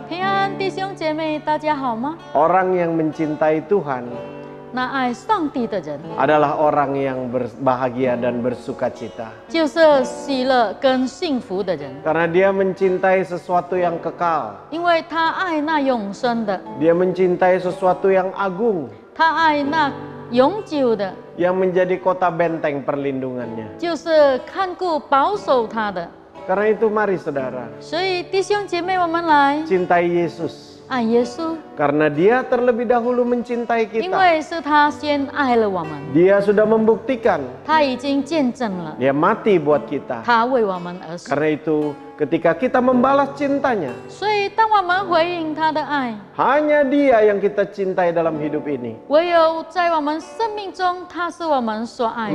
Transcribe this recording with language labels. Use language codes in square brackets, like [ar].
[zh] 平安弟兄姐妹，大家好吗？ [id] Orang yang mencintai Tuhan [zh] 那爱上帝的人， [id] adalah orang yang berbahagia dan bersukacita. [zh] 就是喜乐跟幸福的人， [id] Karena dia mencintai sesuatu yang kekal. [zh] 因为他爱那永生的， [id] Dia mencintai sesuatu yang agung, [zh] 他爱那永久的， [id] yang menjadi kota benteng perlindungannya. [zh] 就是看顾保守他的。 [id] Karena itu mari saudara, [zh] 所以弟兄姐妹，我们来 [id] cintai Yesus. [zh] 爱耶稣， [id] Karena dia terlebih dahulu mencintai [zh] 因 [id] kita. [zh] 为是他先爱了我们， [id] Dia sudah membuktikan, [zh] 他已经见证了， [id] dia mati buat kita. [zh] 他为我们而死。 [id] Karena itu ketika kita membalas cintanya, [zh] 所以当我们回应他的爱， [id] hanya dia yang kita cintai dalam hidup ini. [zh] 唯有在我们生命中，他是我们所爱的，